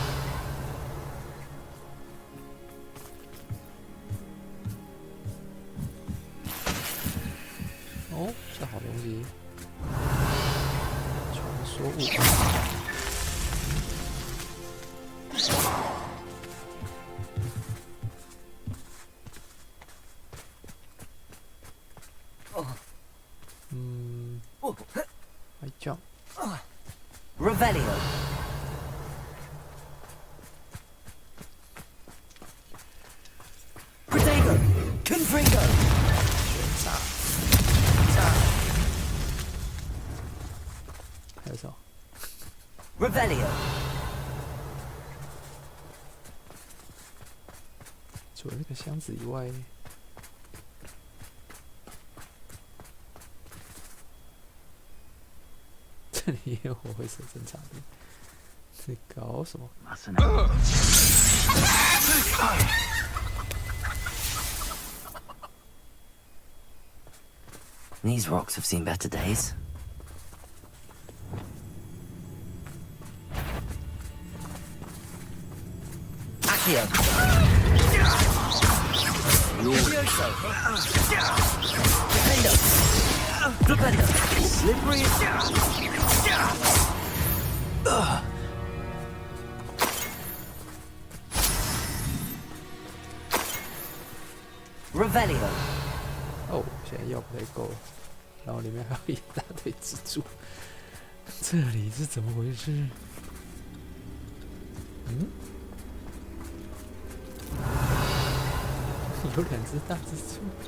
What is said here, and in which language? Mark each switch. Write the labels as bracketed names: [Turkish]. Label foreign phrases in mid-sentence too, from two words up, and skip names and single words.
[Chinese] 哦，这好东西，传说物。 [English] I jump. [Latin] Revelio. Protego. Confringo. [Chinese] 还有什么 [Latin] Revelio. [Chinese] 除了那个箱子以外，这里也有火灰蛇侦察队，在搞什么？ [English] These rocks have seen better days. [Latin] Accio. Furioso. Defendo. Flipendo. Slippery. Revelio. [Chinese] 哦，现在药不太够了，然后里面还有一大堆蜘蛛，这里是怎么回事？嗯，有2只大蜘蛛。